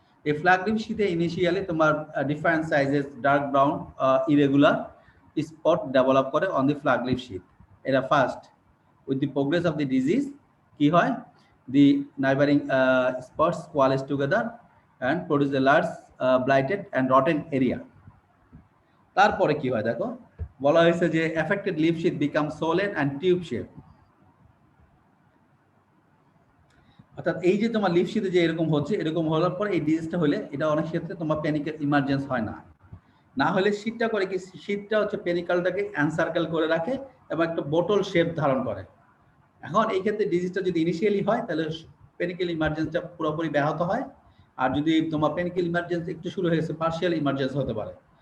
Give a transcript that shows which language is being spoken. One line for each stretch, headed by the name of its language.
Bangla: এই flag leaf শীতে initially তোমার different sizes dark brown irregular spot develop করে
English: On the flag leaf sheath. এটা first with the progress of the disease
Bangla: কি হয়,
English: The neighbouring spots coalesce together and produce a large blighted and rotten area।
Bangla: তারপরে কি হয় দেখো, বলা হয়েছে যে
English: affected leaf sheath become swollen and tube shape।
Bangla: অর্থাৎ এই যে তোমার লিফ শীথে যে এরকম হচ্ছে, এরকম হওয়ার পর এই ডিজিজটা হলে এটা অনেক ক্ষেত্রে তোমার প্যানিকের ইমার্জেন্স হয় না। না হলে শীতটা করে কি, শীতটা হচ্ছে পেনিকালটাকে এনসার্কেল করে রাখে এবং একটা বোতল শেপ ধারণ করে। এখন এই ক্ষেত্রে ডিজিজটা যদি ইনিশিয়ালি হয় তাহলে পেনিক্যাল ইমার্জেন্সিটা পুরোপুরি ব্যাহত হয়, আর যদি তোমার পেনিক্যাল ইমার্জেন্সি একটু শুরু হয়েছে পার্শিয়াল ইমার্জেন্সি হতে পারে।